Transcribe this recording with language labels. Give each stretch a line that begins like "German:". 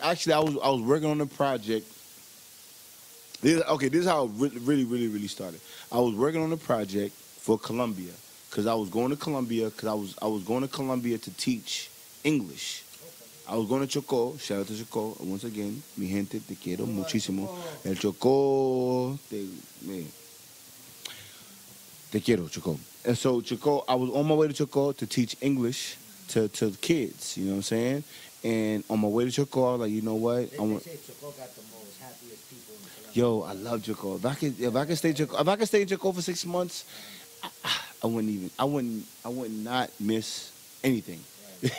English: Actually, I was working on a project. This is how it really started. I was working on a project for Colombia because I was going to Colombia to teach English. I was going to Chocó. Shout out to Chocó once again.
Spanish: Mi gente, te quiero muchísimo. El Chocó, te quiero, Chocó.
English: And so Chocó, I was on my way to Chocó to teach English to kids. You know what I'm saying? And on my way to Chocó, I was like, you know what? They say Chocó got the most happiest people in Colombia. Yo, I love Chocó. If I could stay in Chocó for 6 months, I would not miss anything. Right.